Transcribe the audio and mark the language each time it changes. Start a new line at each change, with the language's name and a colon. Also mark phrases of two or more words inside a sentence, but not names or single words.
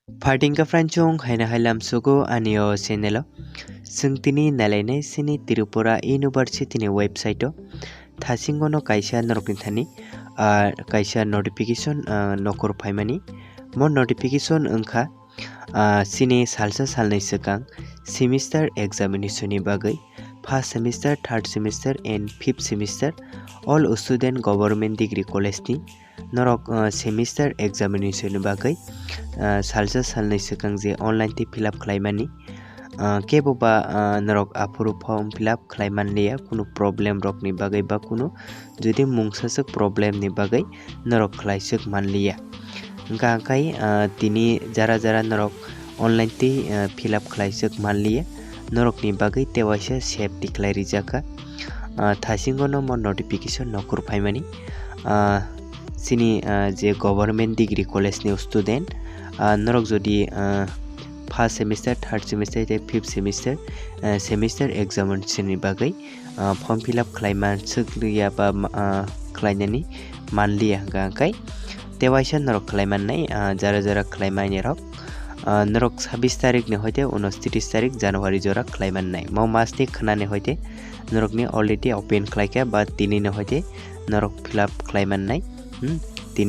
Kok Borok: Fardinga franchong haina hailam sugo anio Chennel sungtini nalainai sini Tripura University ni website thasingono kaisa norokni thani kaisa notification nokor phaimani mo notification wngkha sini salsa salnai sekang
English: semester examination
Kok Borok: ni bagai
English: first semester third semester and fifth semester all student government degree college ni
Kok Borok: norok
English: semester examination
Kok Borok: ni bagai salsa salnai sekang je online te
English: fill up
Kok Borok: khlaimani kebo ba norok apuru
English: form fill up
Kok Borok: khlaiman leya kuno problem rok ni bagai ba kuno jodi mungsasuk problem ni bagai norok khlaisuk manliya ga kai tini jara norok online te
English: fill up
Kok Borok: khlaisuk manliya norok ni bagai tewaisa
English: save declare
Kok Borok: rijaka thasingono mo notification nokur phaimani sini je
English: government degree college
Kok Borok: ni student norok jodi
English: first semester third semester te fifth semester semester examination
Kok Borok: ni bagai
English: form fill up
Kok Borok: khlaiman sukriya ba khlainani manliya ga kai tewaisa norok khlaiman nai jara khlaimani rok norok 26 tarik ni hoite 29 tarik January jora khlaiman nai mo mas ni khnani hoite norok ni
English: already open
Kok Borok: khlaika ba tini ni hoite norok
English: fill up
Kok Borok: khlaiman nai tini